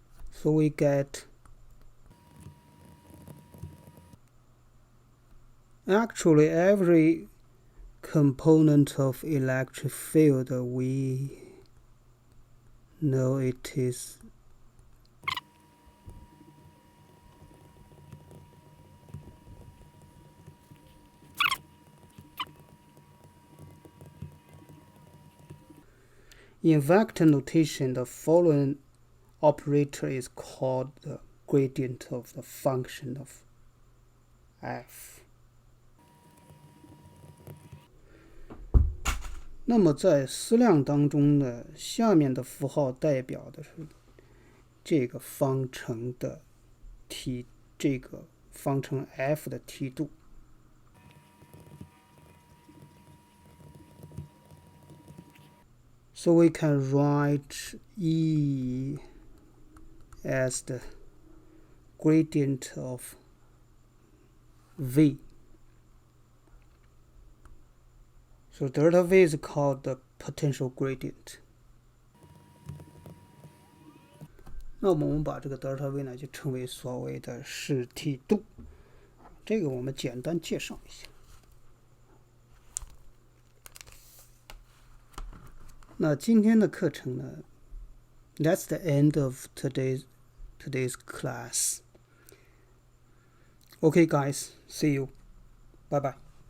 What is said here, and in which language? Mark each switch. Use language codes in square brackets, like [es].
[en] So we get actually every component of electric field we know it is in vector notation. The following operator is called the gradient of the function of f. [zh] 那么在矢量当中呢，下面的符号代表的是这个方程的梯，这个方程 f 的梯度。 [en] So we can write E as the gradient of V. So delta V is called the potential gradient. [zh] 那我们把这个 delta V 呢就称为所谓的视梯度，这个我们简单介绍一下。那今天的课程呢 [en] ，That's the end of today's class. Okay, guys, see you. Bye bye.